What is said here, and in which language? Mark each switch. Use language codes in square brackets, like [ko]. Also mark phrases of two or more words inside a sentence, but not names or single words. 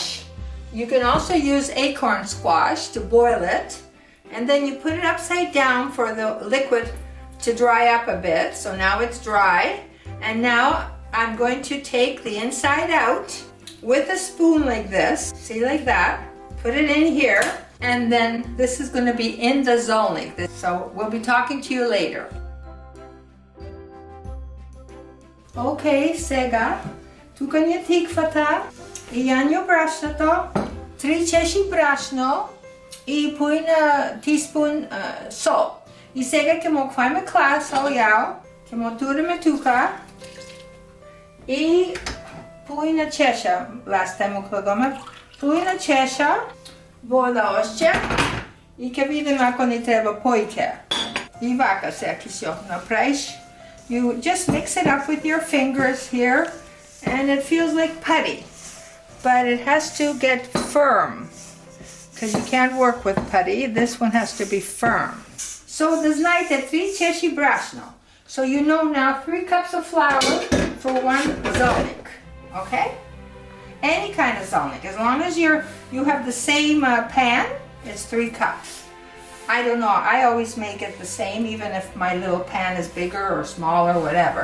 [en] You can also use acorn squash to boil it, and then you put it upside down for the liquid to dry up a bit. So now it's dry, and now I'm going to take the inside out with a spoon like this, see, like that, put it in here, and then this is going to be in the zelnik. So we'll be talking to you later. [mk] Okay, сега тука ни е тиквата и јанјо брашното, 3 чеши брашно и половина тиспун сол. И сега ќе му фајме класо, јао, ќе му туриме тука и половина чеша, [en] last time [mk] му кладоме, половина чеша вода още и ќе видиме ако ни треба појќе. И вака сега ќе си направиш. [en] You just mix it up with your fingers here and it feels like putty, but it has to get firm because you can't work with putty. This one has to be firm. So the знаете 3 чеши брашно. So you know now 3 cups of flour for 1 zelnik. Okay? Any kind of zelnik. As long as you have the same pan, it's 3 cups. I don't know. I always make it the same, even if my little pan is bigger or smaller, whatever.